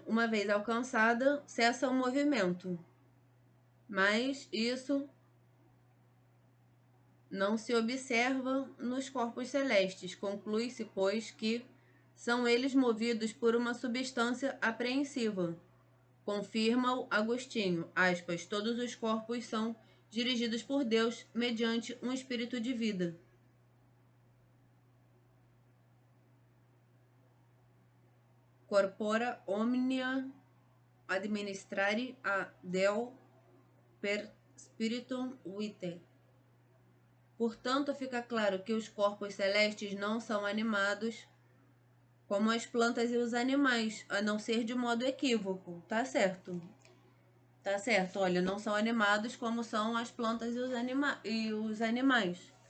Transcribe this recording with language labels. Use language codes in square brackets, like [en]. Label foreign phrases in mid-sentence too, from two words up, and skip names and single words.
[pt] Uma vez alcançada, cessa o movimento. Mas isso não se observa nos corpos celestes. Conclui-se, pois, que são eles movidos por uma substância apreensiva. Confirma o Agostinho, aspas, todos os corpos são dirigidos por Deus mediante um espírito de vida. [la] Corpora omnia administrari a Deo per spiritum vitae. [pt] Portanto, fica claro que os corpos celestes não são animados como as plantas e os animais, a não ser de modo equívoco. Tá certo. Tá certo. Olha, não são animados como são as plantas e os animais.